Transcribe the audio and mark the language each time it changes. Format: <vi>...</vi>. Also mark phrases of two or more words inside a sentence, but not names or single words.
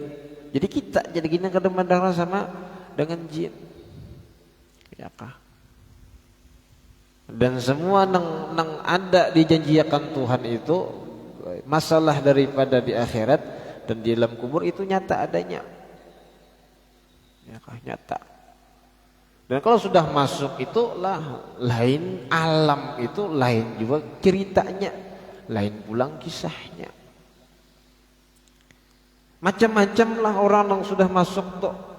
<id>Jadi kita jadi gini kadang-kadang sama dengan jin.</id> <bjn>Ya kah? Dan semua nang ada dijanjikan Tuhan itu, masalah daripada di akhirat dan di dalam kubur itu nyata adanya. Ya kah? Nyata. Dan kalau sudah masuk itu lah lain alam, itu lain juga ceritanya, lain pulang kisahnya. Macam-macam lah orang yang sudah masuk tuh.</bjn>